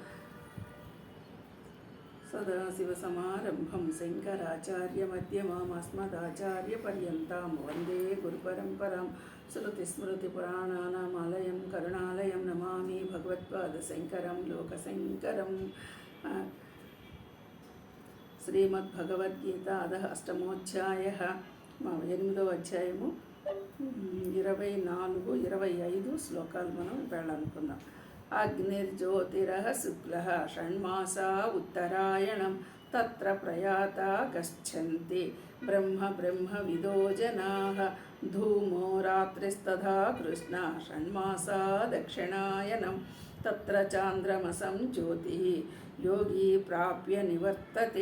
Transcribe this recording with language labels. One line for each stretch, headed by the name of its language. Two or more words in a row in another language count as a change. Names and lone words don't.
Sanskrit: सदाशिवसमारम्भं शङ्कराचार्यमध्यमाम् अस्मदाचार्यपर्यन्तां वन्दे गुरुपरम्परां। श्रुतिस्मृतिपुराणानाम् आलयं करुणालयं नमामि भगवत्पादशङ्करं लोकशङ्करं।
Telugu: శ్రీమద్భగవద్గీత
Sanskrit: అధః అష్టమోధ్యాయః
Telugu: 8వ అధ్యాయము 24, 25 శ్లోకాలు మనం వెళ్ళాలనుకుందాం.
Sanskrit: అగ్నిర్జ్యోతిరః శుక్లః షణ్మాసా ఉత్తరాయణం తత్ర ప్రయాతా గచ్చంతి బ్రహ్మ విదో జనాః ధూమో రాత్రిస్తథా కృష్ణ షణ్మాసా దక్షిణాయనం తత్ర చాంద్రమసం జ్యోతి యోగి ప్రాప్య నివర్తతే.